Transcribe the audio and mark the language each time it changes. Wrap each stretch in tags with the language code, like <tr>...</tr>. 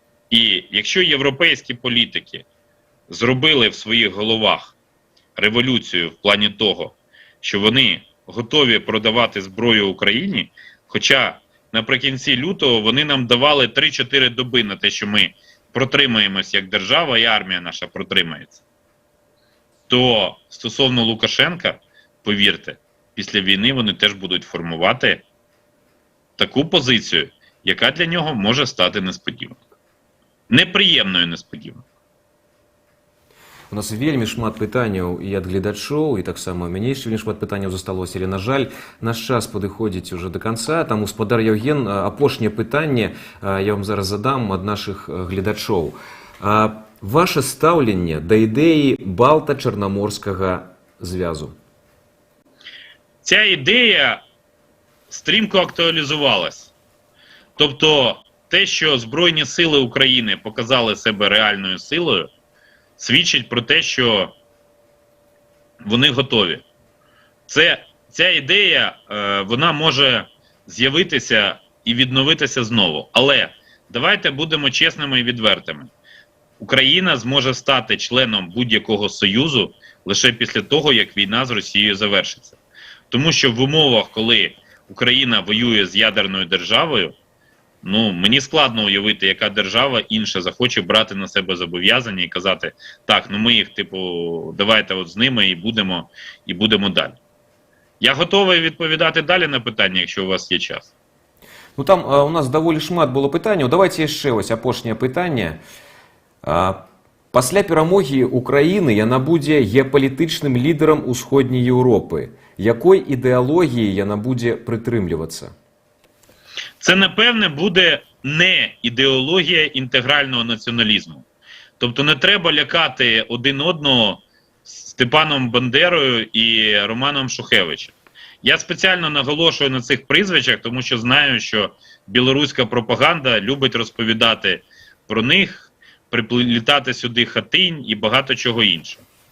<uk>І якщо європейські політики зробили в своїх головах революцію в плані того, що вони готові продавати зброю Україні, хоча наприкінці лютого вони нам давали 3-4 доби на те, що ми протримаємось як держава і армія наша протримається, то стосовно Лукашенка, повірте, після війни вони теж будуть формувати таку позицію, яка для нього може стати несподіванкою. Неприємною несподіванкою.</uk> <be>У нас вельмі шмат пытанняў і ад гледачоў, і таксама мяне яшчэ вельмі шмат пытанняў засталося, але, на жаль, наш час падыходзіць</be> <ru>уже до конца.</ru> <be>Таму, спадар Яўген, апошняе пытанне я вам зараз задам ад нашых гледачоў. Ваше стаўленне да ідэі балта-чарнаморскага звязу?</be> <uk>Ця ідея стрімко актуалізувалась. Тобто, те, що Збройні сили України показали себе реальною силою, свідчить про те, що вони готові. Ця ідея, вона може з'явитися і відновитися знову. Але давайте будемо чесними і відвертими. Україна зможе стати членом будь-якого союзу лише після того, як війна з Росією завершиться. Тому що в умовах, коли Україна воює з ядерною державою, мені складно уявити, яка держава інша захоче брати на себе зобов'язання і казати, так, ми їх, давайте от з ними і будемо далі. Я готовий відповідати далі на питання, якщо у вас є час.</uk> <be>Там у нас даволі шмат було пытанняў. Давайте яшчэ апошняе пытанне. Пасля перамогі Украіны яна будзе геапалітычным лідарам усходняй Еўропы. Якой ідэалогіі яна будзе прытрымлівацца?</be> <uk>Це, напевне, буде не ідеологія інтегрального націоналізму. Тобто не треба лякати один одного Степаном Бандерою і Романом Шухевичем. Я спеціально наголошую на цих прізвищах, тому що знаю, що білоруська пропаганда любить розповідати про них, приплітати сюди Хатинь і багато чого іншого.</uk>